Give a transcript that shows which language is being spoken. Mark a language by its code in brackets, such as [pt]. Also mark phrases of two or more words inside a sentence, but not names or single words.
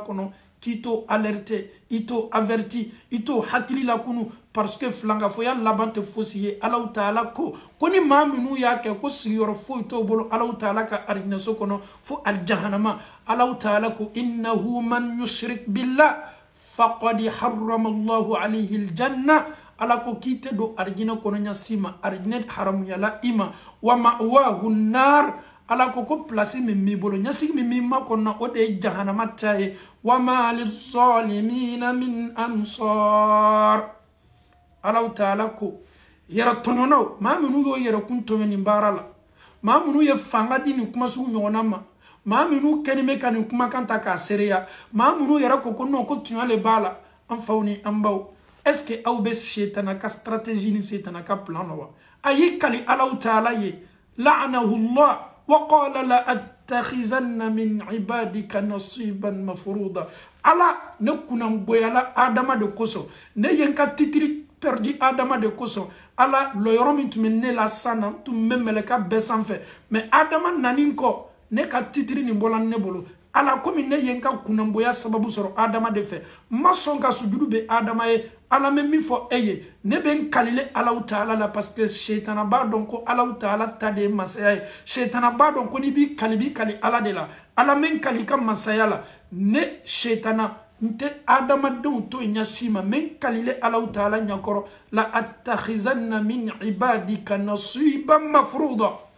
[bm] kɔnɔ k'i to alerte i to averti i to hakili la kunu [fr] parce que [bm] filankafoya laban tɛ fosi ye Allahu Taala ko ni maa minnu y'a kɛ ko sigiyɔrɔ foyi t'o bolo Allahu Taala ka arijinaso kɔnɔ fo aljahanama Allahu Taala ko [ar] إنه من يشرك بالله فقد حرم الله عليه الجنة [bm] Ala ko k'i tɛ don arijina kɔnɔ ɲasi ma arijina haramuyala i ma [ar] ومأواه نار [bm] Ala ko place min b'i bolo ɲasigi min b'i ma kɔnɔ o de ye jahanama ta ye [ar] وما للظالمين من [bm] ansar Allahu Taala ko yɛrɛ tɔɲɔnaw maa minnu y'o yɛrɛ kun tɔɲɔ nin baara la maa minnu ye fanga di nin kuma sugu ɲɔgɔnna ma maa minnu kɛlen bɛ ka nin kumakan ta k'a seereya maa minnu yɛrɛ ko non ko tuɲa le b'a la an faw ni an baw [fr] est-ce que [bm] aw bɛ setana ka stratégie ni setana ka plan na wa a y'i kali Allahu Taala ye [ar] لعنه الله وقال لأتخذن من عبادك نصيبا مفروضا [bm] Ala ne kunan boyala Adama de kosɔn ne ye n ka titiri perdu Adama de kosɔn Ala lɔyɔrɔ min tun bɛ ne la san na tun bɛ mɛlɛka bɛɛ sanfɛ mais Adama nanin kɔ ne ka titiri nin bɔla ne bolo Ala komi ne ye n ka kunanboya sababu sɔrɔ Adama de fɛ ma sɔn ka sujudu bɛ Adama ye Ala mɛ min fɔ e ye ne bɛ n kalile Allahu Taala la [fr] parce que [bm] shetana b'a dɔn ko Allahu Taala ta de ye masaya ye shetana b'a dɔn ko n'i b'i kali Ala de la Ala mɛ n kali ka masaya la ne shetana n tɛ adamadenw to ɲasi ma mɛ n kalile Allahu Taala ɲakɔrɔ la [ar] لأتخذن من عبادك نصيبا مفروضا